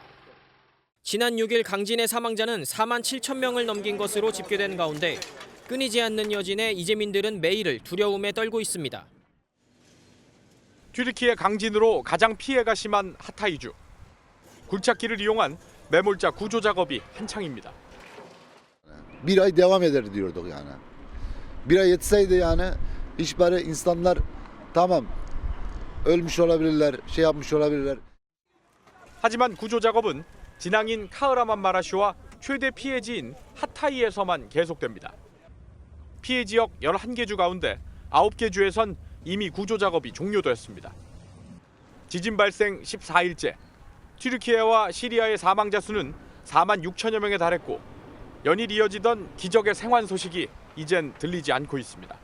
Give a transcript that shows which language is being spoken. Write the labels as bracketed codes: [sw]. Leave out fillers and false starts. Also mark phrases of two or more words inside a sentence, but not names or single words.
[ko] 지난 6일 강진의 사망자는 4만 7천 명을 넘긴 것으로 집계된 가운데 끊이지 않는 여진에 이재민들은 매일을 두려움에 떨고 있습니다. 튀르키예 강진으로 가장 피해가 심한 하타이주. 굴착기를 이용한 매몰자 구조 작업이 한창입니다. [tr] Bir ay devam eder diyorduk yani. Bir ay yetseydi yani hiç böyle insanlar tamam ölmüş olabilirler, şey yapmış olabilirler. [ko] 하지만 구조 작업은 진앙인 카흐라만 마라시와 최대 피해지인 하타이에서만 계속됩니다. 피해 지역 11개 주 가운데 9개 주에선 이미 구조 작업이 종료되었습니다. 지진 발생 14일째, 튀르키예와 시리아의 사망자 수는 4만 6천여 명에 달했고 연일 이어지던 기적의 생還소식이 이젠 들리지 않고 있습니다.